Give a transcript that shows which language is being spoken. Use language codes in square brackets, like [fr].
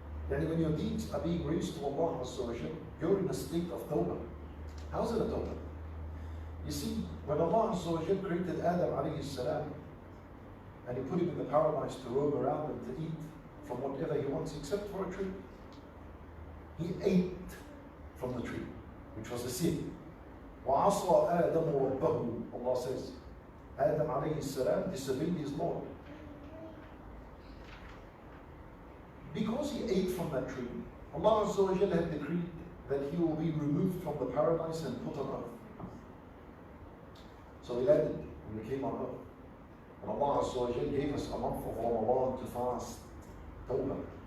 [en] And when your deeds are being raised to Allah Azza wa Jal, you're in a state of tawbah. How's it a tawbah? You see, when Allah Azza wa Jal created Adam alayhi salam, and He put him in the paradise to roam around and to eat from whatever he wants except for a tree, he ate from the tree, which was a sin. [ar] وَعَصَى آدَمُ رَبَّهُ, [en] Allah says. Adam alayhi salam disobeyed his Lord. Because he ate from that tree, Allah Azza wa Jal had decreed that he will be removed from the paradise and put on earth. So he landed and he came on earth. And Allah Azza wa Jal gave us a month of Ramadan to fast, tawbah.